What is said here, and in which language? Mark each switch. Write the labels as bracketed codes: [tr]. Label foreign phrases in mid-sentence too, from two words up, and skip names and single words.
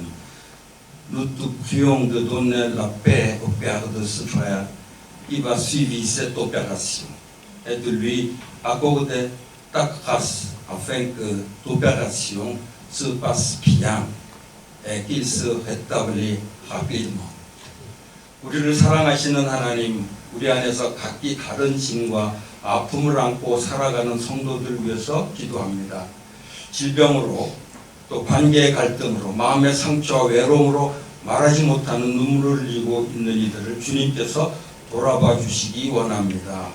[fr] Nous te prions de donner la paix au père de ce frère qui va suivre cette opération et de lui accorder ta grâce afin que l'opération se passe bien et qu'il se rétablisse rapidement. [ko] 우리를 사랑하시는 하나님, 우리 안에서 각기 다른 짐과 아픔을 안고 살아가는 성도들 위해서 기도합니다. 질병으로 또 관계의 갈등으로 마음의 상처와 외로움으로 말하지 못하는 눈물을 흘리고 있는 이들을 주님께서 돌아봐 주시기 원합니다.